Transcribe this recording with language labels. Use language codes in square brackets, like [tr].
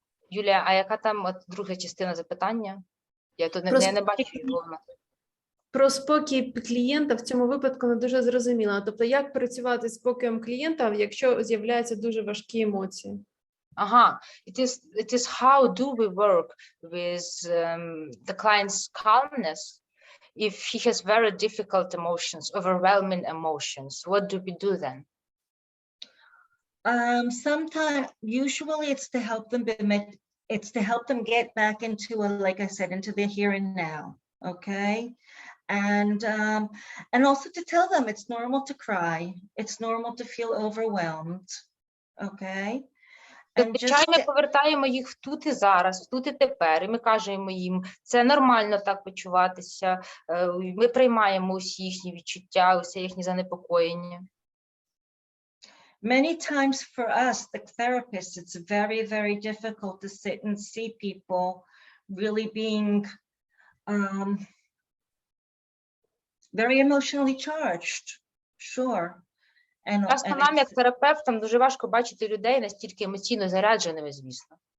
[uk] Юлія, а яка там от друга частина запитання? Я тут не бачу його. Про спокій клієнта в цьому випадку не дуже зрозуміло. Тобто, як працювати з спокоєм клієнта, якщо з'являються дуже важкі емоції? [en] Ага, it is how do we work with the client's calmness if he has very difficult emotions, overwhelming emotions? What do we do then? Sometimes, usually it's to help them get back into like I said, into the here and now, okay? And also to tell them it's normal to cry, it's normal to feel overwhelmed, okay? [uk] Зазвичай ми повертаємо їх в тут і зараз, в тут і тепер, і ми кажемо їм, це нормально так почуватися, ми приймаємо усі їхні відчуття, усе їхні занепокоєння. [en] Many times for us, the therapists, it's very, very difficult to sit and see people really being very emotionally charged, sure. [uk] Часто нам, як терапевтам, дуже важко бачити людей настільки емоційно зарядженими, звісно.